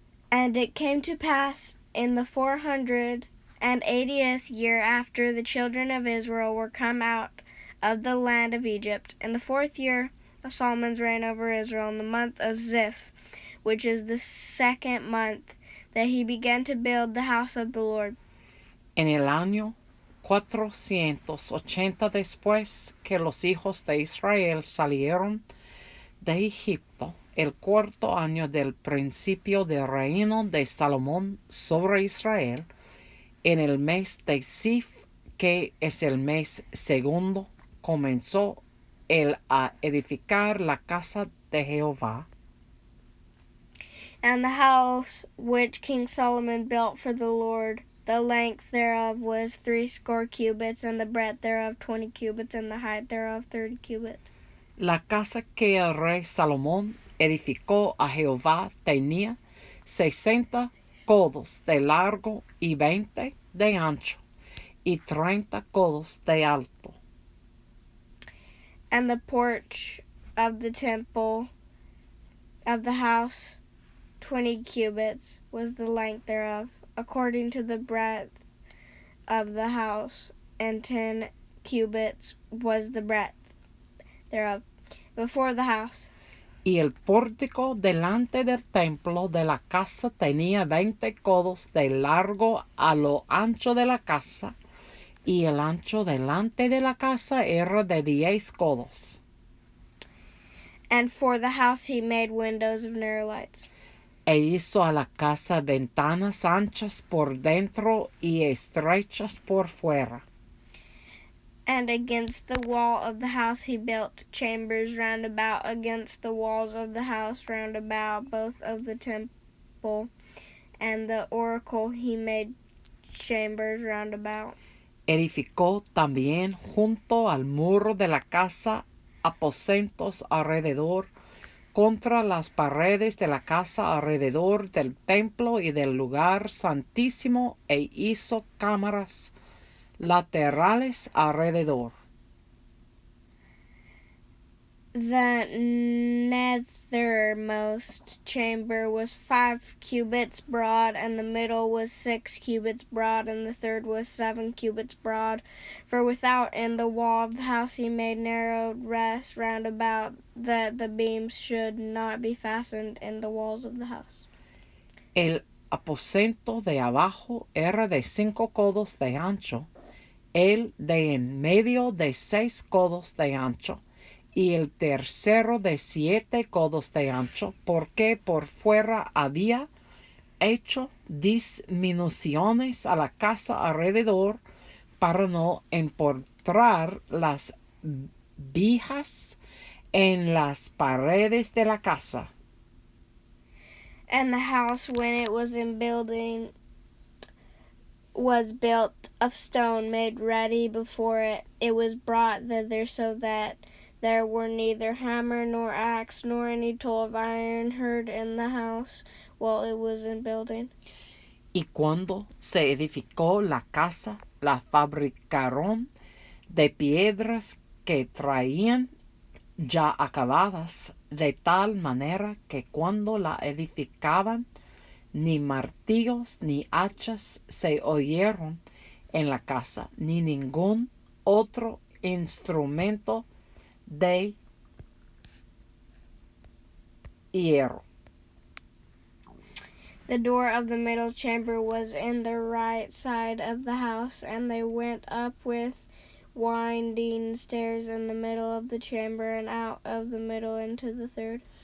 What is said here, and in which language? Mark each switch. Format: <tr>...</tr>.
<en>And it came to pass in the 480th year after the children of Israel were come out of the land of Egypt, in the 4th year of Solomon's reign over Israel, in the month of Ziph, which is the 2nd month, that he began to build the house of the Lord.</en> <es>En el año 480 después que los hijos de Israel salieron de Egipto, el cuarto año del principio del reino de Salomón sobre Israel, en el mes de deceive, que es el mes segundo, comenzó él a edificar la casa de Jehová.</es> <en>And the house which King Solomon built for the Lord, the length thereof was 60 cubits, and the breadth thereof 20 cubits, and the height thereof 30 cubits.</en> <es>La casa que el rey Salomón edificó a Jehová tenía 60 codos de largo y 20 de ancho, y 30 codos de alto.</es> <en>And the porch of the temple of the house 20 cubits was the length thereof, according to the breadth of the house, and 10 cubits was the breadth thereof, before the house.</en> <es>Y el pórtico delante del templo de la casa tenía 20 codos de largo a lo ancho de la casa, y el ancho delante de la casa era de 10 codos.</es> <en>And for the house he made windows of narrow lights.</en> <es>E hizo a la casa ventanas anchas por dentro y estrechas por fuera.</es> <en>And against the wall of the house he built chambers round about against the walls of the house round about, both of the temple and the oracle he made chambers round about.</en> <es>Edificó también junto al muro de la casa aposentos alrededor, contra las paredes de la casa alrededor del templo y del lugar santísimo, e hizo cámaras laterales alrededor.</es> <en>The nethermost chamber was 5 cubits broad, and the middle was 6 cubits broad, and the third was 7 cubits broad. For without in the wall of the house he made narrowed rests round about, that the beams should not be fastened in the walls of the house.</en> <es>El aposento de abajo era de 5 codos de ancho, el de en medio de 6 codos de ancho, y el tercero de 7 codos de ancho, porque por fuera había hecho disminuciones a la casa alrededor para no empotrar las vigas en las paredes de la casa.</es> <en>And the house, when it was in building, was built of stone made ready before it. It was brought thither, so that there were neither hammer nor axe nor any tool of iron heard in the house while it was in building.</en> <es>Y cuando se edificó la casa, la fabricaron de piedras que traían ya acabadas, de tal manera que cuando la edificaban, ni martillos ni hachas se oyeron en la casa, ni ningún otro instrumento de hierro.</es> <en>The door of the middle chamber was in the right side of the house, and they went up with winding stairs in the middle of the chamber, and out of the middle into the third.</en>